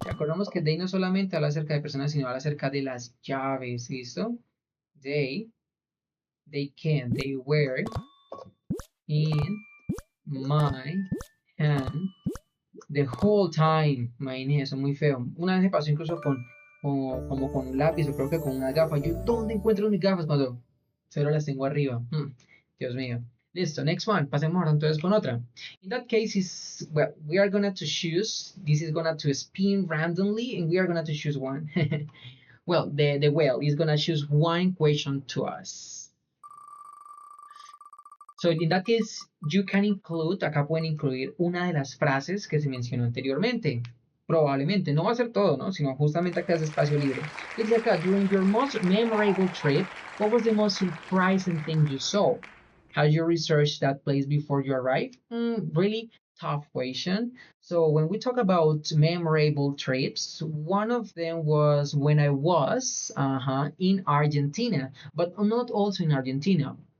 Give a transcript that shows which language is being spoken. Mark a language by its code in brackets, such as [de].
[es] Acordamos que they no solamente habla acerca de personas, sino habla acerca de las llaves. ¿Listo? [en] They can. They were in my hand the whole time. [es] Imagínense, eso muy feo. Una vez me pasó incluso como con un lápiz o creo que con una gafa. Yo, ¿dónde encuentro mis gafas cuando cero las tengo arriba? Dios mío. Listo, [en] next one. [es] Pasemos ahora entonces con otra. [en] In that case, well, we are gonna to choose. This is gonna to spin randomly, and we are gonna to choose one. Well, the whale is gonna choose one question to us. So in that case, you can include, [es] acá pueden incluir una de las frases que se mencionó anteriormente. Probablemente, no va a ser todo, ¿no? Sino justamente acá es espacio libre. Dice acá, [en] during your most memorable trip, what was the most surprising thing you saw? Have you researched that place before you arrived? Really tough question. So when we talk about memorable trips, one of them was when I was in Argentina, but not also in Argentina.